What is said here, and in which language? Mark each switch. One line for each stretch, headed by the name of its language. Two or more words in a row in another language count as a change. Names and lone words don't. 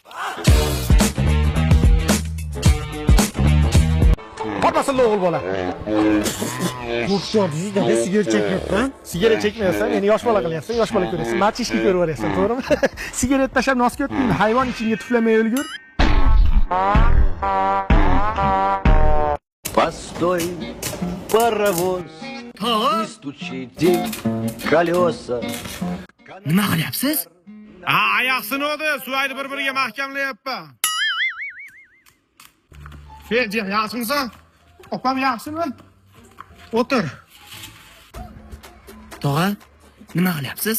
Uzbek: Qolmasin o'g'il bola. Qo'rqyapsiz-da, sigaret chekmayapman. Sigaret chekmayapsan, meni yosh bola qilyapsan, yosh bola ko'rasan. Machishni ko'rib o'rasan, to'g'rimi? Sigaret tashlab nosga o'tdingmi? Hayvon ichingga tuflamay o'lgur.
Russian: Постой, паровоz, не стучите колеса.
Uzbek: Nima qilyapsiz? Oyoq sinuvdi, suvayni bir-biriga mahkamlayapman. Ferji, yaxshimisan? Opam yaxshimi? O'tir. Tog'a, nima qilyapsiz?